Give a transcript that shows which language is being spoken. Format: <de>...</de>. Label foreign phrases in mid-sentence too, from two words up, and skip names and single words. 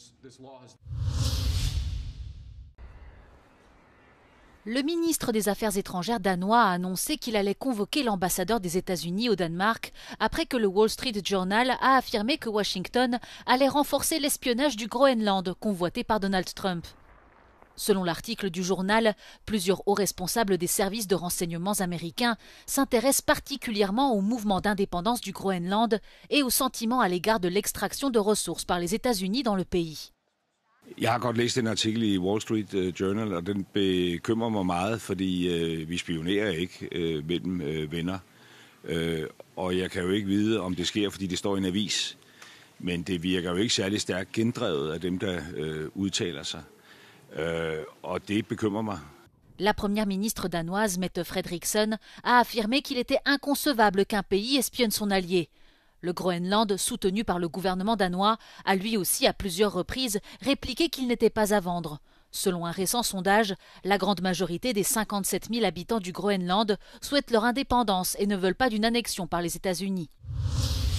<fr>Le ministre des Affaires étrangères danois a annoncé qu'il allait convoquer l'ambassadeur des États-Unis au Danemark après que le Wall Street Journal a affirmé que Washington allait renforcer l'espionnage du Groenland convoité par Donald Trump. Selon l'article du journal, plusieurs hauts responsables des services de renseignements américains s'intéressent particulièrement au mouvement d'indépendance du Groenland et au sentiment à l'égard de l'extraction de ressources par les États-Unis dans le pays.</fr> <da>Jeg har godt læst den artikel i Wall Street Journal, og den bekymrer mig meget, fordi vi spionerer ikke mellem venner. Og jeg kan jo ikke vide, om det sker, fordi det står i en avis. Men det virker jo ikke særlig stærkt gendrevet af dem, der udtaler sig. Og det bekymrer mig.</da> <fr>La première ministre danoise, Mette Frederiksen, a affirmé qu'il était inconcevable qu'un pays espionne son allié. Le Groenland, soutenu par le gouvernement danois, a lui aussi à plusieurs reprises répliqué qu'il n'était pas à vendre. Selon un récent sondage, la grande majorité des 57 000 habitants du Groenland souhaitent leur indépendance et ne veulent pas d'une annexion par les États-Unis.</fr>